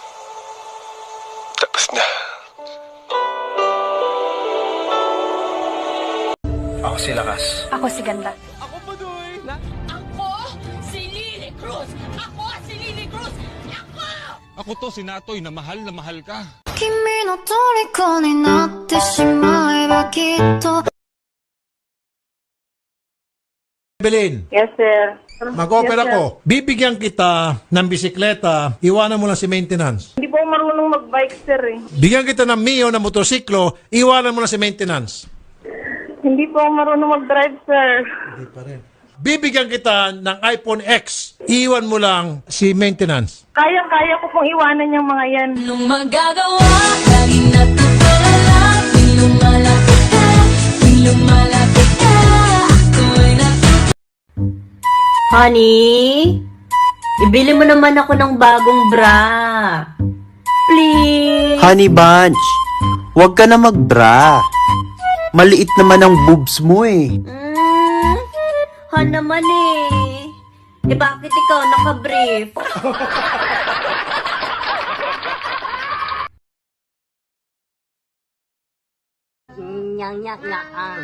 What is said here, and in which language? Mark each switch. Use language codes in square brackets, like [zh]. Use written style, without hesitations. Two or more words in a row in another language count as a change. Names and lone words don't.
[tl] Tapos na. Ako si Lakas. Ako si Ganda. Ako Padoy. Ako si Lily Cruz. Ako si Lily Cruz. Ako! Ako to si Natoy na mahal ka. [ja] 君の虜になってしまえばきっと [tl] Evelyn, [en] Yes, sir. [tl] mag-offer [en] Yes, sir. [tl] ako. Bibigyan kita ng bisikleta, iwanan mo lang si maintenance. Hindi po ako marunong mag-bike, sir, eh. Bigyan kita ng Mio na motorsiklo, iwanan mo lang si maintenance. Hindi po ako marunong mag-drive, sir. Hindi pa rin. Bibigyan kita ng iPhone X, iwan mo lang si maintenance. Kaya ko pong iwanan yung mga yan. Anong magagawa? Laging natutulala. Tuwing lumalapit ka. Tuwing lumalapit ka. Ako'y Honey, ibili mo naman ako ng bagong bra. Please. Honey Bunch, huwag ka na magbra. Maliit naman ang boobs mo eh. Han naman eh. Eh bakit ikaw naka-brief? Nyak na ang.